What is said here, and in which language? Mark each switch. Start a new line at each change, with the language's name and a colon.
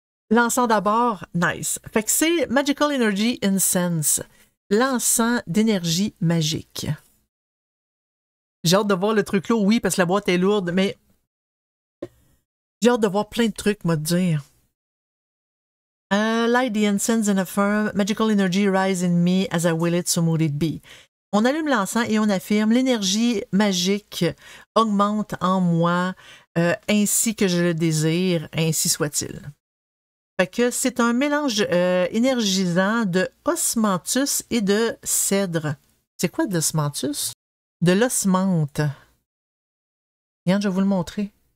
French: L'encens d'abord, nice. Fait que c'est Magical Energy Incense. L'encens d'énergie magique. J'ai hâte de voir le truc là, oui, parce que la boîte est lourde, mais j'ai hâte de voir plein de trucs, moi, te dire.
English: Light the incense and affirm, magical energy rise in me as I will it, so mote it be.
French: On allume l'encens et on affirme, l'énergie magique augmente en moi ainsi que je le désire, ainsi soit-il. Fait que c'est un mélange énergisant de osmanthus et de cèdre. C'est quoi de l'osmanthus? De l'osmanthe. Regarde, je vais vous le montrer.